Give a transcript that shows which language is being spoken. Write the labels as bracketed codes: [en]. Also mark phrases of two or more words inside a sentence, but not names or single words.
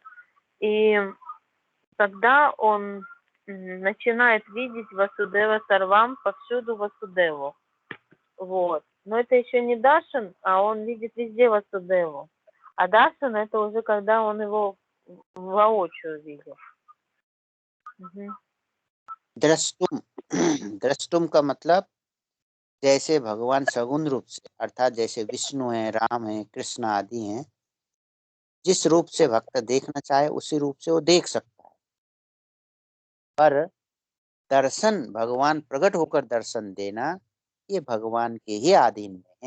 [ru] И тогда он начинает видеть [sa] वासुदेव सर्वम्, [ru] повсюду Васудеву. Вот. Но это еще не Дашан, а он видит везде Васудеву. А Дашан это уже когда он его воочию видит. [hi] दृष्टुम दृष्टुम का मतलब जैसे भगवान सगुण रूप से, अर्थात जैसे विष्णु हैं, राम हैं, कृष्ण आदि हैं, जिस रूप से भक्त देखना चाहे उसी रूप से वो देख सकता है। पर दर्शन, भगवान प्रकट होकर दर्शन देना, ये भगवान के ही अधीन में है।